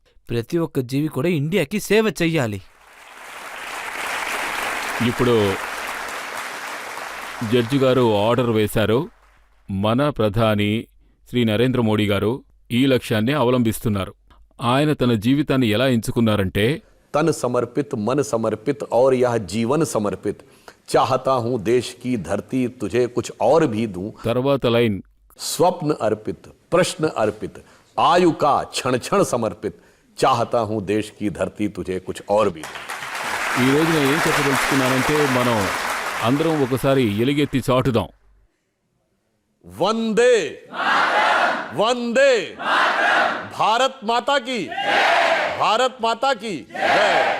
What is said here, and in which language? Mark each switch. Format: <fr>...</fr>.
<te>ప్రతి ఒక్క జీవి కూడా ఇండియాకి సేవ చెయ్యాలి. ఇప్పుడు జడ్జి గారు ఆర్డర్ వేశారు. మన ప్రధాని శ్రీ నరేంద్ర మోడీ గారు ఈ లక్ష్యాన్ని అవలంబిస్తున్నారు. ఆయన తన జీవితాన్ని ఎలా ఎంచుకున్నారంటే,</te> <hi>तन समर्पित, मन समर्पित और यह जीवन समर्पित, चाहता हूं देश की धरती तुझे कुछ और भी दूं.</hi> <te>తర్వాత లైన్,</te> <hi>स्वप्न अर्पित, प्रश्न अर्पित, आयु का क्षण क्षण समर्पित, चाहता हूं देश की धरती तुझे कुछ और भी दूं.</hi> <te>ఈ రోజు నేను ఏం చెప్పదలుచుకున్నానంటే మనం అందరం ఒకసారి ఎలుగెత్తి చాటుదాం.</te> <hi>వందే వందే భారత్ మాతా కీ భారత్ మాతా కీ జై.</hi>